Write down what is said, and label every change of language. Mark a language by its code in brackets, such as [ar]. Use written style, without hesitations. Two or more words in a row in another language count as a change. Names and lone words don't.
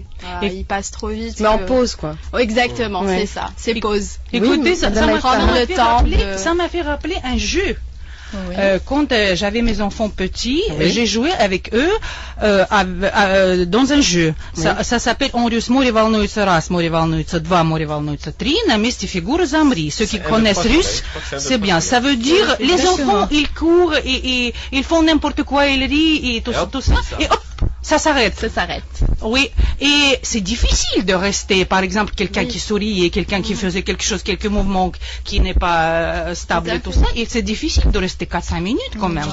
[fr] Il passe trop vite. Mais en pause, quoi. Exactement, c'est ça. C'est pause. Écoutez, ça m'a fait rappeler un jeu. Oui. Quand j'avais mes enfants petits, j'ai joué avec eux dans un jeu. Ça s'appelle «On russe [ru] море волнуется раз, море волнуется два, море волнуется три, на месте фигуры замри». [fr] Ceux qui connaissent russe, c'est bien. Ça veut dire les enfants, ils courent et ils font n'importe quoi, ils rient et tout ça. Et hop, ça s'arrête. Oui, et c'est difficile de rester, par exemple, quelqu'un qui sourit et quelqu'un qui faisait quelque chose, quelques mouvements qui n'est pas stable et tout ça, et c'est difficile de rester 4-5 minutes quand même.